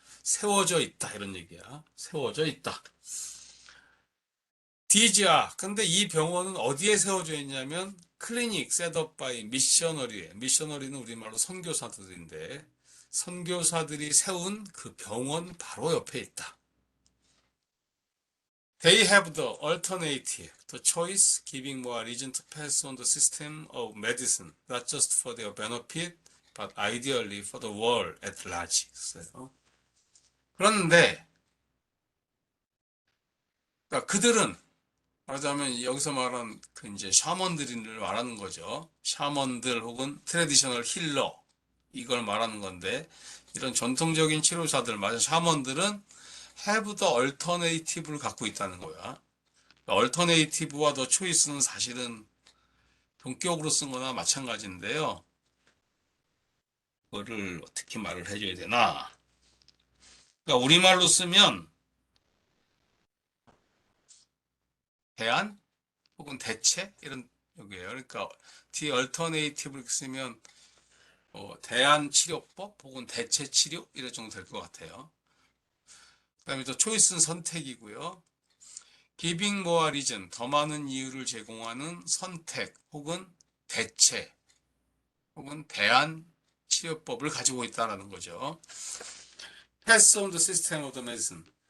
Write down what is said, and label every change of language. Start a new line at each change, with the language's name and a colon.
Korean: 세워져 있다 이런 얘기야. 세워져 있다. 디지아. 근데 이 병원은 어디에 세워져 있냐면 클리닉 셋업 바이 미셔너리에. 미셔너리는 우리말로 선교사들인데 선교사들이 세운 그 병원 바로 옆에 있다.
English: They have the alternative, the choice, giving more reason to pass on the system of medicine, not just for their benefit, but ideally for the world at large.
Korean: 그런데 그러니까 그들은 말하자면 여기서 말한 그 이제 샤먼들을 말하는 거죠. 샤먼들 혹은 트레디셔널 힐러 이걸 말하는 건데 이런 전통적인 치료사들 맞아 샤먼들은
English: have the alternative
Korean: 를 갖고 있다는 거야. alternative와 the choice는 사실은 동격으로 쓴 거나 마찬가지인데요. 그거를 어떻게 말을 해줘야 되나? 그러니까 우리말로 쓰면 대안 혹은 대체 이런 여기에요. 그러니까 the alternative 이렇게 쓰면 대안 치료법 혹은 대체 치료 이럴 정도 될 것 같아요. 그다음에 또 초이스는 선택이고요.
English: giving more reason
Korean: 더 많은 이유를 제공하는 선택 혹은 대체 혹은 대안 치료법을 가지고 있다는 거죠.
English: Pass on the system of the medicine.